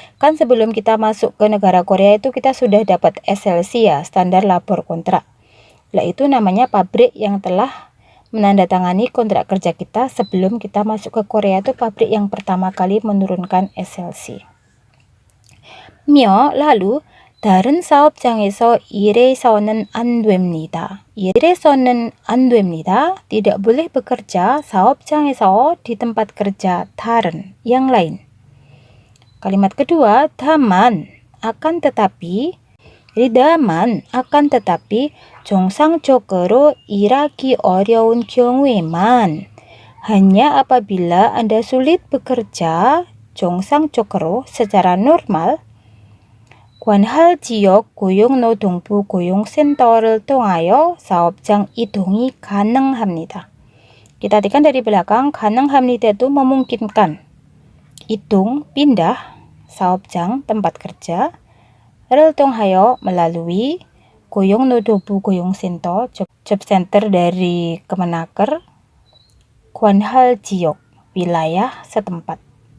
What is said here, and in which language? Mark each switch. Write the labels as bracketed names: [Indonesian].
[Indonesian] Kan sebelum kita masuk ke negara Korea itu kita sudah dapat SLC ya, standar labor kontrak. Lah itu namanya pabrik yang telah menandatangani kontrak kerja kita sebelum kita masuk ke Korea, itu pabrik yang pertama kali menurunkan SLC. lalu [Korean] 다른 사업장에서 일해서는 안 됩니다. 일해서는 안 됩니다. [Indonesian] Tidak boleh bekerja [Korean] 사업장에서 [Indonesian] di tempat kerja [Korean] 다른 [Indonesian] yang lain. Kalimat kedua, daman, akan tetapi. Jadi daman, akan tetapi, [Korean] 정상적으로 일하기 어려운 경우에만, [Indonesian] hanya apabila Anda sulit bekerja, [Korean] 정상적으로, [Indonesian] secara normal, [Korean] 관할 지역 고용노동부 고용센터를 통하여 사업장 이동이 가능합니다. [Indonesian] Kita artikan dari belakang, [Korean] 가능합니다 [Indonesian] itu memungkinkan. Itung, pindah, saopjang, tempat kerja, [Korean] 를 통하여, [Indonesian] melalui, [Korean] 고용노동부 고용센터, [Indonesian] job center dari Kemenaker, [Korean] 관할 지역, [Indonesian] wilayah setempat.